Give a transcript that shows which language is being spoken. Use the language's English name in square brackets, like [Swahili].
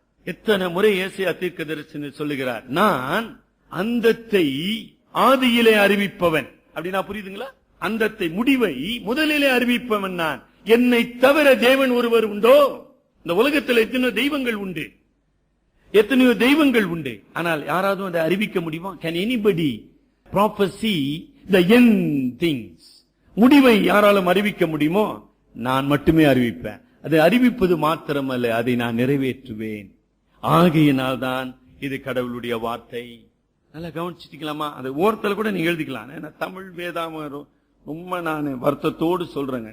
[Tamil] எத்தனை முறை ஏசாயா தீர்க்கதரிசி சொல்லுகிறார், நான் அந்தத்தை ஆதியிலே அறிவிப்பவன். அப்படின்னா புரியுதுங்களா? அந்தத்தை, முடிவை முதலிலே அறிவிப்பவன் நான். என்னை தவிர தேவன் ஒருவர் உண்டோ? இந்த உலகத்தில் எத்தனையோ தெய்வங்கள் உண்டு, எத்தனையோ தெய்வங்கள் உண்டு. ஆனால் யாராவது அதை அறிவிக்க முடியுமா? [English] Can anybody prophesy the end things? [Tamil] முடிவை யாராலும் அறிவிக்க முடியுமோ? நான் மட்டுமே அறிவிப்பேன். அதை அறிவிப்பது மாத்திரமல்ல, அதை நான் நிறைவேற்றுவேன். ஆகையினால் தான் இது கடவுளுடைய வார்த்தை. நல்லா கவனிச்சுக்கலாமா? அந்த ஓரத்துல கூட நீங்க எழுதிக்கலாம். ஏன்னா தமிழ் வேதாமம் ரொம்ப நான் வருத்தத்தோடு சொல்றேங்க.